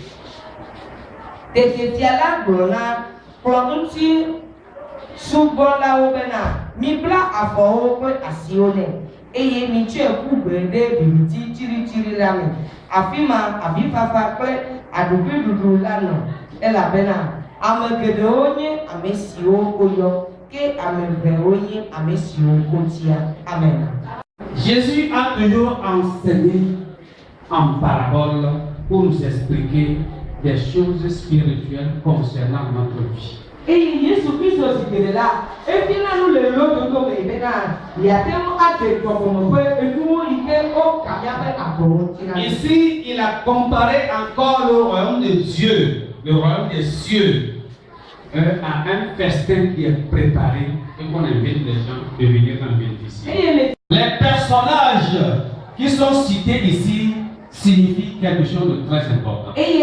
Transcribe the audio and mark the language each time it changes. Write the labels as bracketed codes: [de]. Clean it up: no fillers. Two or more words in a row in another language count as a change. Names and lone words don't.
[ee] tete fia la gblɔ na kplɔ̃ŋuti subɔlawo bena mibla afɔwo kple asiwo nɛ eye mitsɔe ƒu gbe ɖe viviti tsiritsiri la me afi ma avifafa kple aɖuƒeɖuɖu la nɔ elabena ame geɖewo nye ame siwo woyɔ ke ame vewo nye ame siwo wotia. Amen. [fr] Jésus a toujours enseigné en parabole pour nous expliquer des choses spirituelles concernant notre vie. [ee] Eye Yesu Kristo sikele la efina nu le lododo me bena yatemo ate gbɔgbɔmɔƒe enuwo yi ke wo kamia ƒe abɔwo tina. [fr] Ici, il a comparé encore le royaume de Dieu, le royaume des cieux, à un festin qui est préparé et qu'on invite les gens de venir en bénéficier. Les personnages qui sont cités ici signifient quelque chose de très important.